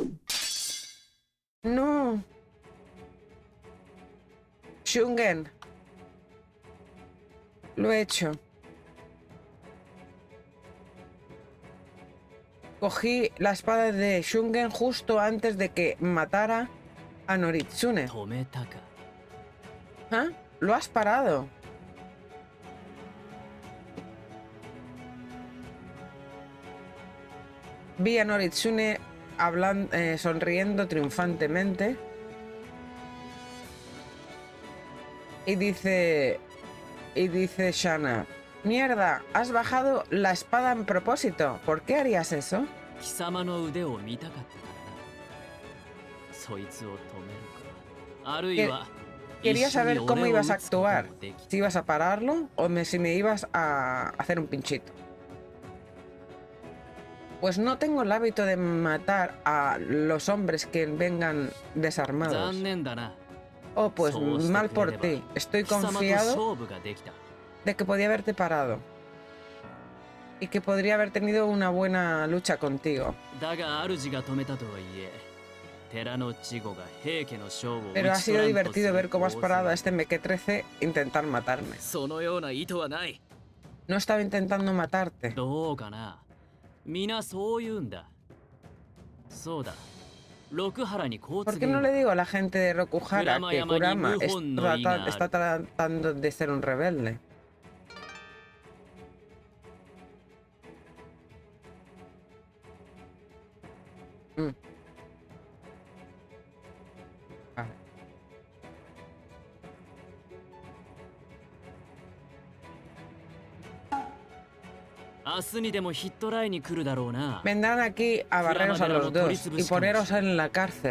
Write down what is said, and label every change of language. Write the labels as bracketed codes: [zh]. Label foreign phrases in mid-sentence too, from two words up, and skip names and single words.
[es] No. Shungen. Lo he hecho. Cogí la espada de Shungen justo antes de que matara a Noritsune. [ja] 止めたか。 [es] ¿Ah? Lo has parado. Vi a Noritsune sonriendo triunfantemente. Y dice Shana, mierda, has bajado la espada en propósito. ¿Por qué harías eso? [ja] 貴様の腕を見たかったからな。そいつを止めるか。あるいは [es] Quería [ja] 一緒に [es] saber cómo [ja] 俺を [es] ibas a [ja] 撃つことも [es] actuar. [ja] でき [es] Si ibas a pararlo o si me ibas a hacer un pinchito. Pues no tengo el hábito de matar a los hombres que vengan desarmados. [ja] 残念だな。 [es] Oh, pues mal por ti. Estoy [ja] 貴様と [es] confiado [ja] 勝負ができた。 [es] de que podía haberte parado. Y que podría haber tenido una buena lucha contigo. [ja] だが主が止めたとはいえ、寺の稚児が平家の将を撃ち [es] Pero ha [ja] 取ら [es] sido [ja] んとす [es] divertido [ja] る [es] ver cómo has [ja] 構図 [es] parado a [ja] は [es] este mequetrefe intentar matarme. [ja] そのような意図はない。 [es] No estaba intentando matarte. [ja] どうかな。皆そう言うんだ。そうだ。六原にこう [es] ¿Por [ja] 告 [es] qué [ja] げ [es] no [ja] よう。 [es] le digo a la gente de Rokuhara que Kurama está tratando de ser un rebelde? Vale. Vendrán aquí a barreros a los dos y poneros en la cárcel.